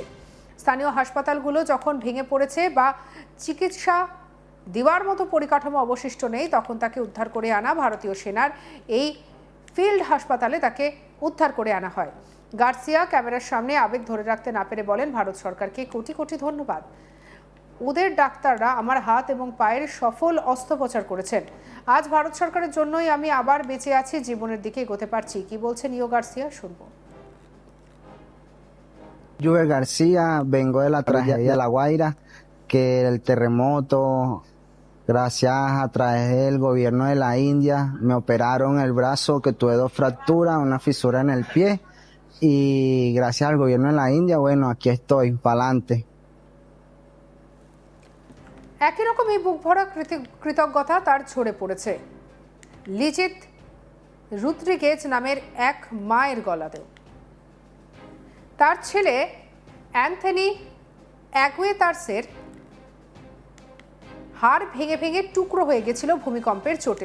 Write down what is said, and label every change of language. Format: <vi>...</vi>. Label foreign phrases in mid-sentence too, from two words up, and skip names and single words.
<bn>স্থানীয় হাসপাতালগুলো যখন ভেঙে পড়েছে বা চিকিৎসা দেওয়ার মতো পরিকাঠামো অবশিষ্ট নেই, তখন তাকে উদ্ধার করে আনা ভারতীয় সেনার এই ফিল্ড হাসপাতালে তাকে উদ্ধার করে আনা হয়। গার্সিয়া ক্যামেরার সামনে আবেগ ধরে রাখতে না পেরে বলেন, ভারত সরকারকে কোটি কোটি ধন্যবাদ। ওদের ডাক্তাররা আমার হাত এবং পায়ের সফল অস্ত্রোপচার করেছেন। আজ ভারত সরকারের জন্যই আমি আবার বেঁচে আছি, জীবনের দিকে এগোতে পারছি। কি বলছেন ইও গার্সিয়া, শুনবো।</bn> <es>Juve García, vengo de la tragedia de La Guaira, que el terremoto, gracias a través del gobierno de la India, me operaron el brazo, que tuve 2 fracturas, una fisura en el pie, y gracias al gobierno de la India, bueno, aquí estoy, pa'lante.</es> <bn>একই রকম এই বুক ভরা কৃতজ্ঞতা তার ঝরে পড়েছে লিজিত রুদ্রিগেজ নামের এক মায়ের গলাতেও। তার ছেলে অ্যান্থনি অ্যাগুয়েতার্সের হাড় ভেঙে ভেঙে টুকরো হয়ে গেছিল ভূমিকম্পের চোটে।</bn>